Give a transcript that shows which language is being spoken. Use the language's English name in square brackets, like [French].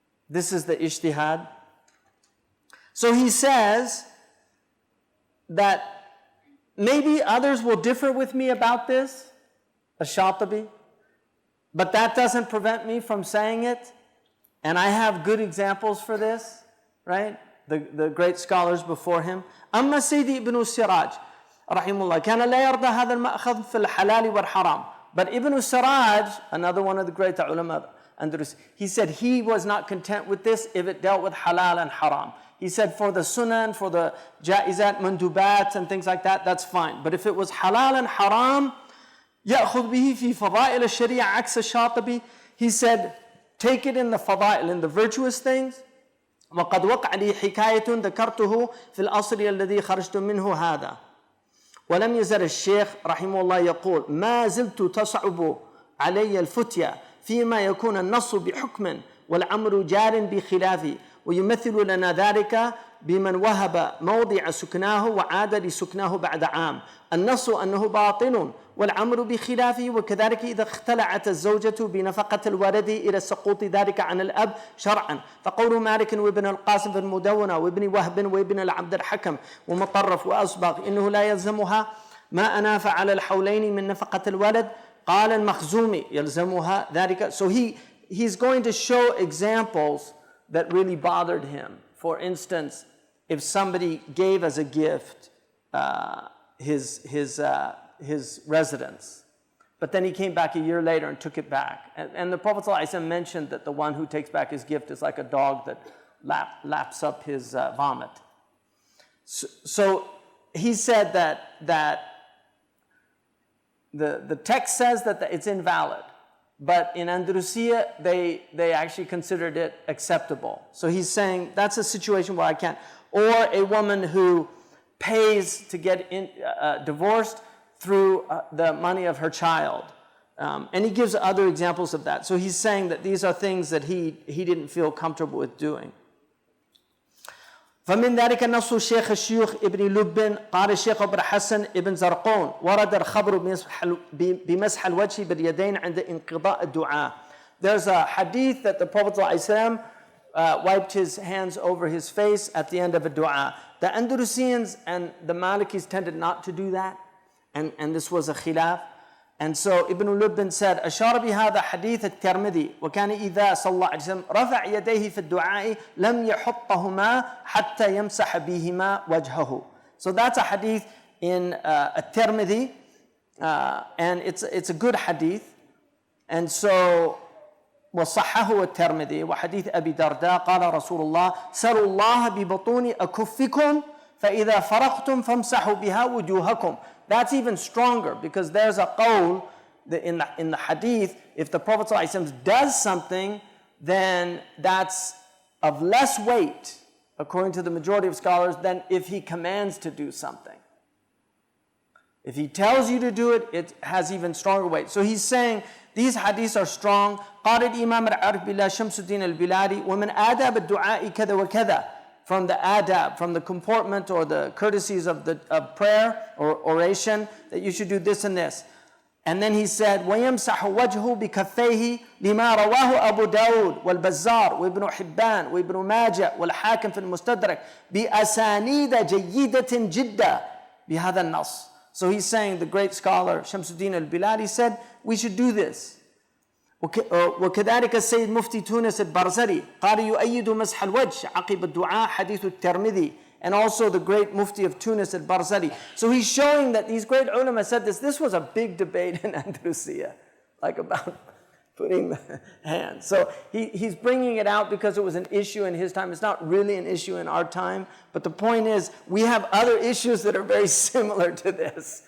[English] This is the ijtihad. So he says that maybe others will differ with me about this, Ash-Shatibi, but that doesn't prevent me from saying it. And I have good examples for this, right? The great scholars before him. [Arabic] أما سيدي ابن السراج رحمه الله كان لا يرضى هذا المأخذ في الحلال والحرام. [English] But Ibn Siraj, another one of the great ulama, he said he was not content with this if it dealt with halal and haram. He said for the sunnah and for the jaizat, mandubat and things like that, that's fine. But if it was halal and haram, [Arabic] يأخذ به في فضائل الشريعة عكس الشاطبي. [English] He said, take it in the fadail, in the virtuous things. [Arabic] وقد وقع لي حكاية ذكرته في الأصل الذي خرجت منه هذا. ولم يزل الشيخ رحمه الله يقول ما زلت تصعب علي الفتية فيما يكون النص بحكم والأمر جار بخلافه ويمثل لنا ذلك بمن وهب موضع سكناه وعاد لسكناه بعد عام. النص أنه باطل والأمر بخلافه وكذلك إذا اختلعت الزوجة بنفقة الولد إلى سقوط ذلك عن الأب شرعا. فقول مالك وابن القاسم في المدونة وابن وهب وابن العبد الحكم ومطرف وأصبغ إنه لا يلزمها ما أناف على الحولين من نفقة الولد. قال المخزومي يلزمها ذلك. [English] So he's going to show examples that really bothered him. For instance, if somebody gave as a gift his residence, but then he came back a year later and took it back. And the Prophet ﷺ mentioned that the one who takes back his gift is like a dog that laps up his vomit. So he said that the text says that it's invalid. But in Andalusia, they actually considered it acceptable. So he's saying that's a situation where I can't. Or a woman who pays to get divorced through the money of her child. And he gives other examples of that. So he's saying that these are things that he didn't feel comfortable with doing. [Arabic] فمن ذلك نص الشيخ الشيوخ ابن لب قال الشيخ ابن حسن ابن زرقون ورد الخبر بمسح الوجه باليدين عند انقضاء الدعاء. [English] There's a hadith that the Prophet ﷺ wiped his hands over his face at the end of a dua. The Andalusians and the Malikis tended not to do that, and this was a khilaf. And so Ibn Lubbin said, [Arabic] أشار بهذا حديث الترمذي وكان إذا صلى الله عليه وسلم رفع يديه في الدعاء لم يحطهما حتى يمسح بهما وجهه. [English] So that's a hadith in الترمذي, and it's a good hadith. And so [Arabic] وصححه الترمذي وحديث أبي درداء قال رسول الله سلوا الله ببطون أكفكم فإذا فرغتم فامسحوا بها وجوهكم. [English] That's even stronger because there's a qawl in the hadith, if the Prophet ﷺ does something, then that's of less weight, according to the majority of scholars, than if he commands to do something. If he tells you to do it, it has even stronger weight. So he's saying these hadiths are strong. [Arabic] قال الإمام العارف بالله شمس الدين البلادي ومن آداب الدعاء كذا وكذا. [English] From the adab, from the comportment or the courtesies of prayer or oration, that you should do this and this. And then he said, [Arabic] وَيَمْسَحُ وَجْهُ بِكَفَّيْهِ لِمَا رَوَاهُ أَبُو داود وَالْبَزَّارُ وَابْنُ حِبَّانُ وَابْنُ ماجة وَالْحَاكِمْ في المستدرك بأسانيد جيدة جدا بهذا النص. [English] So he's saying, the great scholar Shamsuddin al-Biladi said, we should do this. [Arabic] وكذلك السيد مفتي تونس البرزري قال يؤيد مسح الوجه عقب الدعاء حديث الترمذي. [English] And also the great mufti of Tunis al-Barzali. So he's showing that these great ulama said this. This was a big debate in Andalusia, like about putting the hands. So he's bringing it out because it was an issue in his time. It's not really an issue in our time. But the point is, we have other issues that are very similar to this.